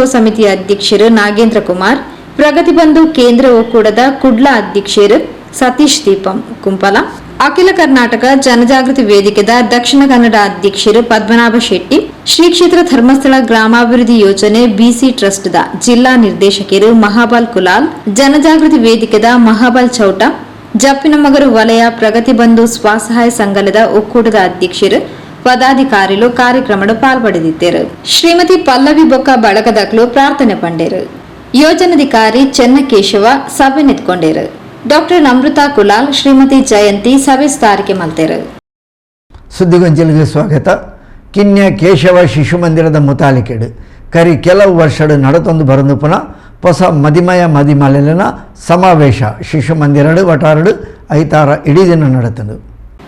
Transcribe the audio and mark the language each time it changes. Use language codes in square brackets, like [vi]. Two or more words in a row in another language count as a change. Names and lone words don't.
[tcy] ಸಮಿತಿಯ ಅಧ್ಯಕ್ಷರು ನಾಗೇಂದ್ರ ಕುಮಾರ್, ಪ್ರಗತಿ ಬಂಧು ಕೇಂದ್ರ ಒಕ್ಕೂಟದ ಕುಡ್ಲ ಅಧ್ಯಕ್ಷರು ಸತೀಶ್ ದೀಪಂ ಕುಂಪಲ, ಅಖಿಲ ಕರ್ನಾಟಕ ಜನಜಾಗೃತಿ ವೇದಿಕೆದ ದಕ್ಷಿಣ ಕನ್ನಡ ಅಧ್ಯಕ್ಷರು ಪದ್ಮನಾಭ ಶೆಟ್ಟಿ, ಶ್ರೀ ಕ್ಷೇತ್ರ ಧರ್ಮಸ್ಥಳ ಗ್ರಾಮಾಭಿವೃದ್ಧಿ ಯೋಜನೆ ಬಿಸಿ ಟ್ರಸ್ಟ್ದ ಜಿಲ್ಲಾ ನಿರ್ದೇಶಕರು ಮಹಾಬಾಲ್ ಕುಲಾಲ್, ಜನಜಾಗೃತಿ ವೇದಿಕೆದ ಮಹಾಬಾಲ್ ಚೌಟ, ಜಪ್ಪಿನಮಗರು ವಲಯ ಪ್ರಗತಿ ಬಂಧು ಸ್ವಸಹಾಯ ಸಂಘದ ಒಕ್ಕೂಟದ ಅಧ್ಯಕ್ಷರು ಪದಾಧಿಕಾರಿಗಳು ಕಾರ್ಯಕ್ರಮದ ಪಾಲ್ಪಡೆದಿದ್ದರು. ಶ್ರೀಮತಿ ಪಲ್ಲವಿ ಬೊಕ್ಕ ಬಳಗದಾಗಲು ಪ್ರಾರ್ಥನೆ ಪಂಡೇರು. ಯೋಜನಾಧಿಕಾರಿ ಚೆನ್ನಕೇಶವ ಸಭೆ ನಿಂತ್ಕೊಂಡೇರು. ಡಾಕ್ಟರ್ ಅಮೃತಾ ಕುಲಾಲ್, ಶ್ರೀಮತಿ ಜಯಂತಿ ಸಭೆ ಸ್ಥಾರಿಕೆ ಮಲ್ತೇರು. ಸುದ್ದಿಗೊಂಚಲಿಗೆ ಸ್ವಾಗತ. ಕಿನ್ಯ ಕೇಶವ ಶಿಶು ಮಂದಿರದ ಮುತಾಲಿಕೆಡು ಕರಿ ಕೆಲವು ವರ್ಷದ ನಡತೊಂದು ಬರಂದು ಪುನಃ ಹೊಸ ಮದಿಮಯ ಮದಿಮಲೆನ ಸಮಾವೇಶ ಶಿಶು ಮಂದಿರಡು ವಟಾರಡು ಐತಾರ ಇಡೀ ದಿನ ನಡೆತದು.